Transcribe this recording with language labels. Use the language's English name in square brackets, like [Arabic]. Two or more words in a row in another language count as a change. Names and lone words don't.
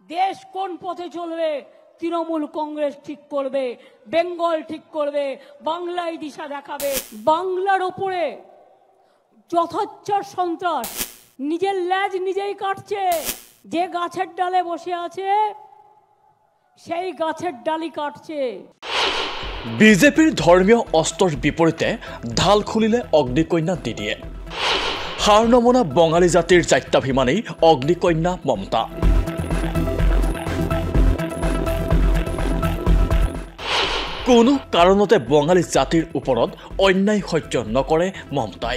[Bangla] দেশ কোন পথে চলবে তৃণমূল কংগ্রেস ঠিক করবে, বেঙ্গল ঠিক করবে, বাংলায় দিশা দেখাবে। বাংলার ওপরে যথাচ্ছর সন্ত্রাস, নিজের ল্যাজ নিজেই কাটছে। যে গাছের ডালে বসে আছে সেই গাছের ডালি কাটছে। [Assamese] বিজেপির ধর্মীয় অস্ত্ৰৰ বিপৰীতে ঢাল খুলিলে অগ্নিকন্যা দিদিয়ে। হাৰ নমনা বঙালী জাতিৰ জাত্যাভিমানী অগ্নিকন্যা মমতা। কোনো কাৰণতে বঙালী জাতিৰ ওপৰত অন্যায় সহ্য নকৰে মমতাই।